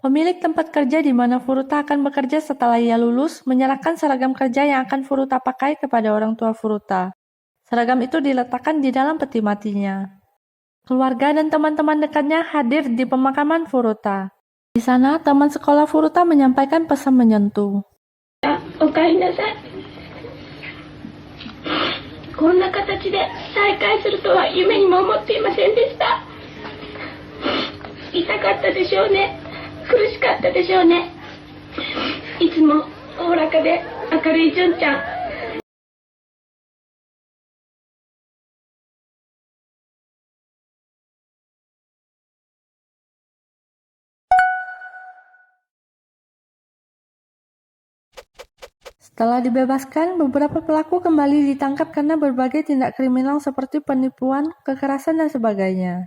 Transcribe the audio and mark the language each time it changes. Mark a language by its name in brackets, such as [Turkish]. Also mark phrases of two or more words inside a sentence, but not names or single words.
[Indonesian] Pemilik tempat kerja di mana Furuta akan bekerja setelah ia lulus menyerahkan seragam kerja yang akan Furuta pakai kepada orang tua Furuta. Seragam itu diletakkan di dalam peti matinya. Keluarga dan teman-teman dekatnya hadir di pemakaman Furuta. Di sana, teman sekolah Furuta menyampaikan pesan menyentuh. [Japanese] おかえりなさい。こんな形で再会するとは夢にも思っていませんでした。痛かったでしょうね。苦しかったでしょうね。いつもおおらかで明るい純ちゃん。 [Indonesian] Setelah dibebaskan, beberapa pelaku kembali ditangkap karena berbagai tindak kriminal seperti penipuan, kekerasan, dan sebagainya.